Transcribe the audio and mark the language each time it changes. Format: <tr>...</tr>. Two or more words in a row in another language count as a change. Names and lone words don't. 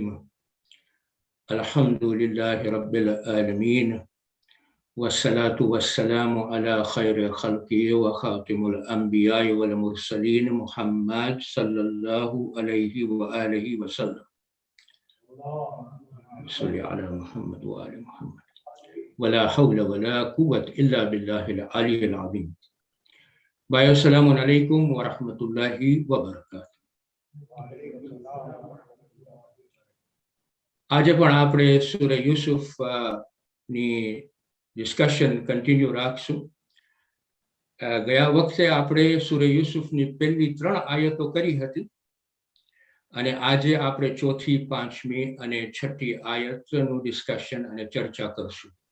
<ar>الحمد لله رب العالمين والصلاة والسلام على خير الخلق وخاتم الأنبياء والمرسلين محمد صلى الله عليه وآله وسلم. صل على محمد وآل محمد. ولا حول ولا قوة إلا بالله العلي العظيم. भाइयों, السلام عليكم ورحمة الله وبركاته.</ar> <gu>આજે પણ આપણે સૂરા યુસુફ ની</gu> <en>discussion continue</en> <gu>રાખશું। ગયા વખતે આપણે સૂરા યુસુફની પહેલી 3 આયતો કરી હતી અને આજે આપણે 4th, 5th અને 6th આયતનું ડિસ્કશન અને ચર્ચા કરશું।</gu>